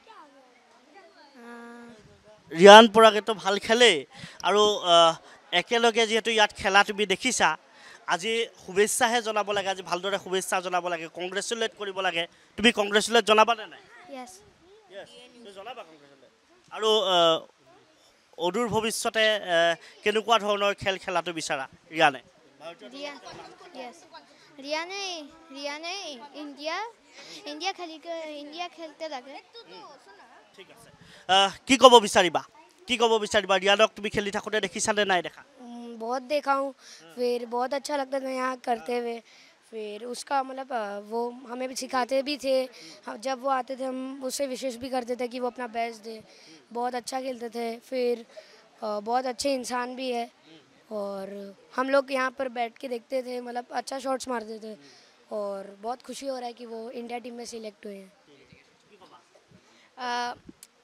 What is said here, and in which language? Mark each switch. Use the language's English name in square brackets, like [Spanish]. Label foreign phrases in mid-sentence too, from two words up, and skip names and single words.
[Assamese] ৰিয়ান পৰাগেতো ভাল খেলেই আৰু একেলগে যিহেতু ইয়াত খেলা তুমি দেখিছা আজি শুভেচ্ছাহে জনাব লাগে আজি ভালদৰে শুভেচ্ছা জনাব লাগে কংগ্ৰেচুলেট কৰিব লাগে তুমি কংগ্ৰেচুলেট জনাবানে নাই জনাবা কংগ্ৰেচুলেট আৰু অদূৰ ভৱিষ্যতে কেনেকুৱা ধৰণৰ খেল খেলাটো বিচাৰা ৰিয়ানে ৰিয়ানে ইণ্ডিয়া খেলতে লাগে ঠিক আছে কি ক'ব বিচাৰিবা ৰিয়ানক তুমি খেলি থাকোঁতে দেখিছানে নাই দেখা [Hindi] बहुत देखा हूँ फिर बहुत अच्छा लगता था यहाँ करते हुए फिर उसका मतलब वो हमें भी सिखाते भी थे जब वो आते थे हम उससे विशेष भी करते थे कि वो अपना बेस्ट दे बहुत अच्छा खेलते थे फिर बहुत अच्छे इंसान भी है और हम लोग यहाँ पर बैठ के देखते थे मतलब अच्छा शॉट्स मारते थे और बहुत खुशी हो रहा है कि वो इंडिया टीम में सिलेक्ट हुए हैं